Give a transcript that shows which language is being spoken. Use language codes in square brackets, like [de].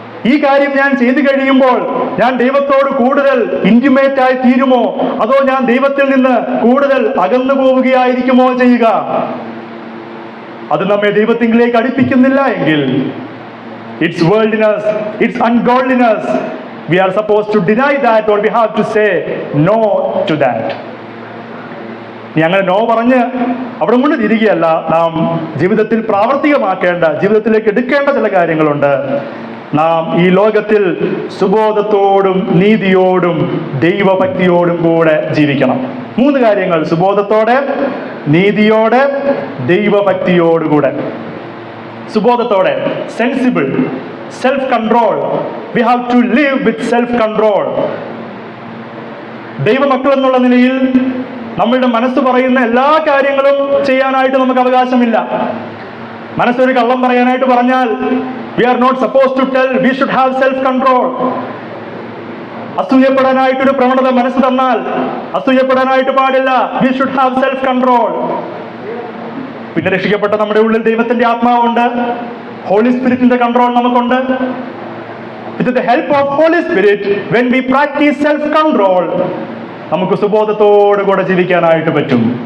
[ml] ഈ കാര്യം ഞാൻ ചെയ്തു കഴിയുമ്പോൾ ഞാൻ ദൈവത്തോട് കൂടുതൽ ഇന്റിമേറ്റ് ആയി തീരുമോ, അതോ ഞാൻ ദൈവത്തിൽ നിന്ന് കൂടുതൽ അകന്നു പോവുകയായിരിക്കുമോ ചെയ്യുക? അത് നമ്മെ ദൈവത്തിലേക്ക് അടുപ്പിക്കുന്നില്ല എങ്കിൽ [en] It's worldliness, it's ungodliness. We are supposed to deny that, or we have to say no to that. [ml] അങ്ങനെ നോ പറഞ്ഞ് അവിടെ കൊണ്ട് തിരികെയല്ല, നാം ജീവിതത്തിൽ പ്രാവർത്തികമാക്കേണ്ട, ജീവിതത്തിലേക്ക് എടുക്കേണ്ട ചില കാര്യങ്ങളുണ്ട്. നാം ഈ ലോകത്തിൽ സുബോധത്തോടും നീതിയോടും ദൈവഭക്തിയോടും കൂടെ ജീവിക്കണം. 3 കാര്യങ്ങൾ: സുബോധത്തോടെ, നീതിയോടെ, ദൈവഭക്തിയോടുകൂടെ. സുബോധത്തോടെ, sensible, self control. [en] We have to live with self control. [ml] ദൈവമക്കൾ എന്നുള്ള നിലയിൽ നമ്മളുടെ മനസ്സ് പറയുന്ന എല്ലാ കാര്യങ്ങളും ചെയ്യാനായിട്ട് നമുക്ക് അവകാശമില്ല. മനസ്സൊരു കള്ളം പറയാനായിട്ട് പറഞ്ഞാൽ [en] we are not supposed to tell, we should have self control. [ml] അസൂയപ്പെടാനായിട്ടൊരു പ്രവണത മനസ്സ് തന്നാൽ അസൂയപ്പെടാനായിട്ട് പാടില്ല, [en] we should have self control. [ml] പിന്നെ രക്ഷിക്കപ്പെട്ട നമ്മുടെ ഉള്ളിൽ ദൈവത്തിന്റെ ആത്മാവുണ്ട്, ഹോളി സ്പിരിറ്റിന്റെ കൺട്രോൾ നമുക്കുണ്ട്. [en] With the help of Holy Spirit, when we practice self control, [ml] നമുക്ക് സുബോധത്തോടുകൂടെ ജീവിക്കാനായിട്ട് പറ്റും.